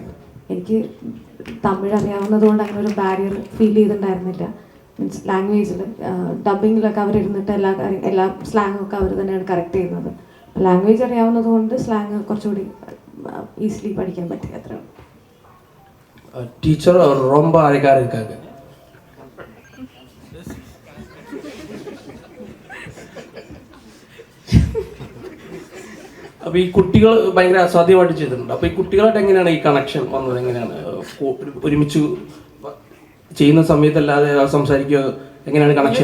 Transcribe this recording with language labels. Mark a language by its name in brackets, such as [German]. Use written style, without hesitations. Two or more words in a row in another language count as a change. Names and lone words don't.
[Malayalam] എനിക്ക് തമിഴ് അറിയാവുന്നത് കൊണ്ട് അങ്ങനെ ഒരു [English] barrier feel [Malayalam] ചെയ്തിട്ടുണ്ടായിരുന്നില്ല. മീൻസ് ലാംഗ്വേജിൽ ഡബിങ്ങിലൊക്കെ അവരിരുന്നിട്ട് എല്ലാ സ്ലാങ്ങും ഒക്കെ അവർ തന്നെയാണ് കറക്റ്റ് ചെയ്യുന്നത്. ലാംഗ്വേജ് അറിയാവുന്നത് കൊണ്ട് സ്ലാങ് കുറച്ചുകൂടി ഈസിലി പഠിക്കാൻ പറ്റി. അത്രയാണ്. [Tamil] ടീച്ചർ ரொம்ப அழகா இருக்காங்க. [Malayalam] അപ്പോൾ ഈ കുട്ടികൾ ഭയങ്കര അസാധ്യമായിട്ട് ചെയ്തിട്ടുണ്ട്. അപ്പോൾ ഈ കുട്ടികളായിട്ട് എങ്ങനെയാണ് ഈ കണക്ഷൻ വന്നത്? എങ്ങനെയാണ് ഒരുമിച്ച് ചെയ്യുന്ന സമയത്തല്ലാതെ സംസാരിക്കുക, എങ്ങനെയാണ് കണക്ഷൻ?